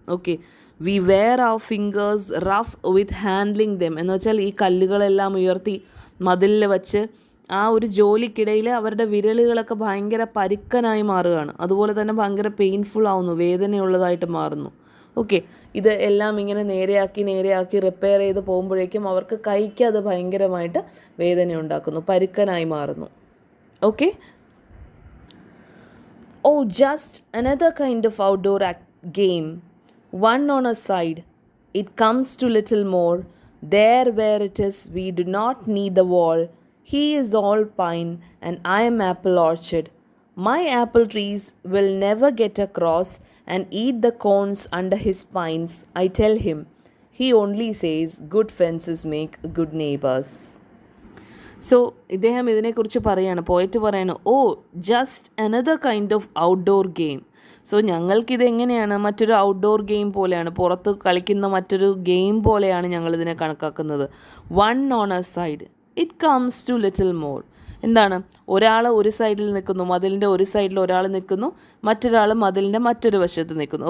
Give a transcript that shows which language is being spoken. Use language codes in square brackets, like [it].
[ml] Okay, we were our fingers rough with handling them എന്ന് വെച്ചാൽ ഈ കല്ലുകളെല്ലാം ഉയർത്തി മതിലിൽ വച്ച് ആ ഒരു ജോലിക്കിടയിൽ അവരുടെ വിരലുകളൊക്കെ ഭയങ്കര പരുക്കനായി മാറുകയാണ്. അതുപോലെ തന്നെ ഭയങ്കര പെയിൻഫുൾ ആവുന്നു, വേദനയുള്ളതായിട്ട് മാറുന്നു. ഓക്കെ, ഇത് എല്ലാം ഇങ്ങനെ നേരെയാക്കി റിപ്പയർ ചെയ്ത് പോകുമ്പോഴേക്കും അവർക്ക് കൈക്ക് അത് ഭയങ്കരമായിട്ട് വേദന ഉണ്ടാക്കുന്നു, പരുക്കനായി മാറുന്നു. [en] Okay, Oh, just another kind of outdoor game. One on a side. It comes to little more. There where it is, we do not need the wall. He is all pine, and I am apple orchard. My apple trees will never get across and eat the cones under his pines, I tell him. He only says, good fences make good neighbors. [ml] So ഇദ്ദേഹം ഇതിനെക്കുറിച്ച് പറയാണ്, പോയിട്ട് പറയാണ്, ഓ just another kind of outdoor game. So ഞങ്ങൾക്കിതെങ്ങനെയാണ്, മറ്റൊരു outdoor game പോലെയാണ്, പുറത്ത് കളിക്കുന്ന മറ്റൊരു ഗെയിം പോലെയാണ് ഞങ്ങളിതിനെ കണക്കാക്കുന്നത്. One on A side, it comes to little more. എന്താണ്, ഒരാൾ ഒരു സൈഡിൽ നിൽക്കുന്നു, മതിലിൻ്റെ ഒരു സൈഡിൽ ഒരാൾ നിൽക്കുന്നു, മറ്റൊരാൾ മതിലിൻ്റെ മറ്റൊരു വശത്ത് നിൽക്കുന്നു.